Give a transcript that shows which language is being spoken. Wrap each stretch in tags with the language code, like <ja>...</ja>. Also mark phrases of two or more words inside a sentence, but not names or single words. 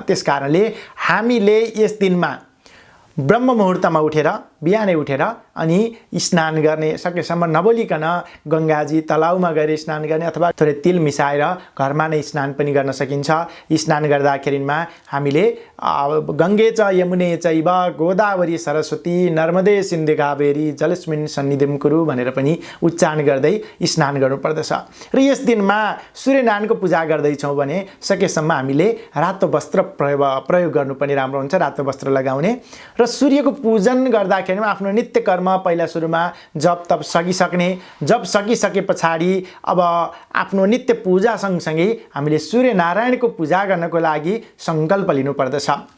<ne>त्यसकारणले हामीले यस दिनमा ब्रह्म मुहुर्तमा उठेर, बिहानै उठेर अनि स्नान गर्ने, सकेसम्म नबोलिकन गङ्गाजी तलाउमा गएर स्नान गर्ने अथवा थोरै तिल मिसाएर घरमा नै स्नान पनि गर्न सकिन्छ। स्नान गर्दाखेरिमा हामीले</ne> <sa>गङ्गे च यमुने चैव गोदावरी सरस्वती नर्मदे सिन्धु कावेरी जलेस्मिन् सन्निधिं कुरु</sa> <ne>भनेर पनि उच्चारण गर्दै स्नान गर्नुपर्दछ। र यस दिनमा सूर्यनारायणको पूजा गर्दैछौँ भने सकेसम्म हामीले रातो वस्त्र प्रयोग गर्नु पनि राम्रो हुन्छ, रातो वस्त्र लगाउने। र सूर्यको पूजन गर्दाखेरि आफ्नो नित्य कर्म पहिला सुरुमा जप तप सकिसक्ने, जप सकिसके पछाडि अब आफ्नो नित्य पूजा सँगसँगै हामीले सूर्य नारायणको पूजा गर्नको लागि सङ्कल्प लिनुपर्दछ।</ne>